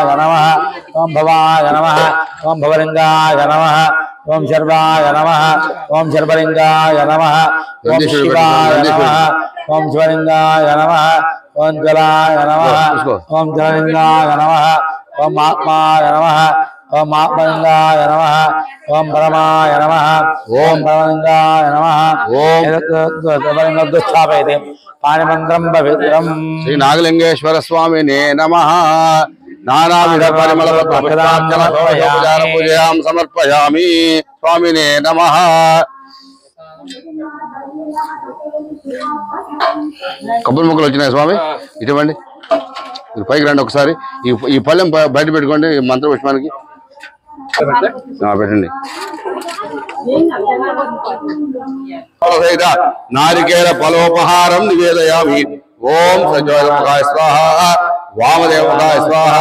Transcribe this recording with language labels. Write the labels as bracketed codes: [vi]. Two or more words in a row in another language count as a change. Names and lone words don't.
[sa] नमः ओम भवाय नमः ओम भवलिंगाय नमः ओम शर्वाय नमः ओम शर्वलिंगाय नमः ओम शिवाय नमः ओम शिवलिंगाय नमः ओम जलाय नमः ओम जललिंगाय नमः ओम आत्माय नमः ओम आत्मलिंगाय नमः ओम परमाय नमः ओम परमलिंगाय नमः ओम दुष्टापयते पाणिमन्त्रं पवित्रम् श्री नागलिंगेश्वर स्वामिने नमः नानाविध परिमल पूजयां समर्पयामि स्वामिने नमः [te] కొబ్బరి ముక్కలు వచ్చినాయి స్వామి ఇటువంటి పైకి రండి ఒకసారి ఈ పళ్ళెం బయట పెట్టుకోండి మంత్ర పుష్పానికి పెట్టండి [sa] నారికేల ఫలోపహారం నివేదయామి ఓం సజ్జోముఖాయ స్వాహ वामदेवमुखाय स्वाहा